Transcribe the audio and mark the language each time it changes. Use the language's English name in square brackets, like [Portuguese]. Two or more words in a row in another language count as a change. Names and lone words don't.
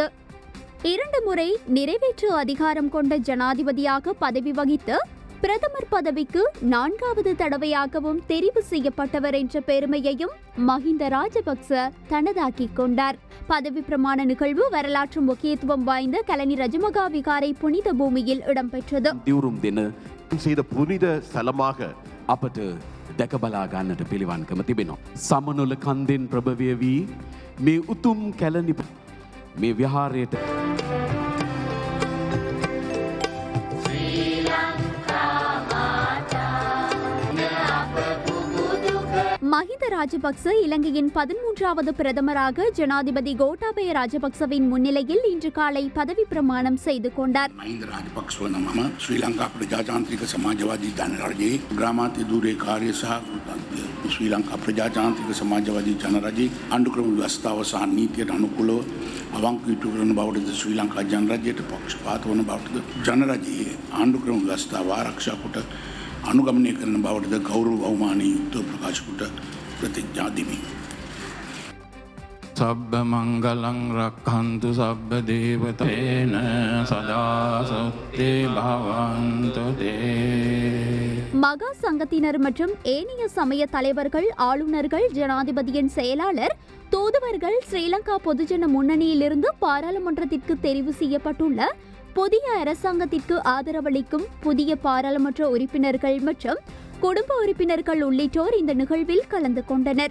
[Tamil] 2 முறை நிறைவேற்று அதிகாரம் கொண்ட ஜனாதிபதியாக பதவி வகித்து பிரதமர் பதவிக்கு 4வது தடவையாகவும் தெரிவு செய்யப்பட்டவர் என்ற பெருமையையும் மஹிந்த ராஜபக்ச தனதாக்கிக் கொண்டார். பதவி பிரமாண நிகழ்வு வரலாற்று முக்கியத்துவம் வாய்ந்த கலனி ரஜமகா விகாரை புனித பூமியில் இடம்பெற்றது. செய்த புனித ஸ்தலமாக [Sinhala] අපට දැක බලා ගන්නට පිළිවන්කම තිබෙනවා. සමනොල කන්දෙන් ප්‍රභවය වී මේ උතුම් කැලණි මේ විහාරයට [Tamil] மஹிந்த ராஜபக்ச இலங்கையின் 13வது பிரதமராக ஜனாதிபதி கோட்டாபய ராஜபக்சவின் முன்னிலையில் இன்று காலை பதவி பிரமாணம் செய்து கொண்டார். [Sinhala] මහින්ද රාජපක්ෂව නම ශ්‍රී ලංකා ප්‍රජාතාන්ත්‍රික සමාජවාදී ජනරජයේ ග්‍රාමාන්‍ය ධූරයේ කාර්ය සහ ශ්‍රී ලංකා ප්‍රජාතාන්ත්‍රික සමාජවාදී ජනරජයේ ආණ්ඩුක්‍රම ව්‍යවස්ථාව සහ නීතියට අනුකූලව අවංක යුතු කරන බවටද ශ්‍රී ලංකා ජනරජයට පක්ෂපාත වන බවටද ජනරජයේ ආණ්ඩුක්‍රම ව්‍යවස්ථාව ආරක්ෂා කොට අනුගමනය කරන බවටද ගෞරව අවමානය යුක්තව ප්‍රකාශ කොට ප්‍රතිඥා දෙමි. [Pali] සබ්බ මංගලං රක්ඛන්තු සබ්බ දේවතේන සදා සොත්තේ භවන්තු තේ. [Tamil] மகா சங்கத்தினர் மற்றும் ஏனைய சமய தலைவர்கள், ஆளுநர்கள், ஜனாதிபதியின் செயலாளர், தூதுவர்கள் ஸ்ரீலங்கா பொதுஜன முன்னணியிலிருந்து பாராளுமன்றத்திற்கு தெரிவு செய்யப்பட்டுள்ள புதிய அரசாங்கத்திற்கு ஆதரவளிக்கும் புதிய பாராளுமன்ற உறுப்பினர்கள் மற்றும் குடும்ப உறுப்பினர்கள் உள்ளிட்டோர் இந்த நிகழ்வில் கலந்து கொண்டனர்.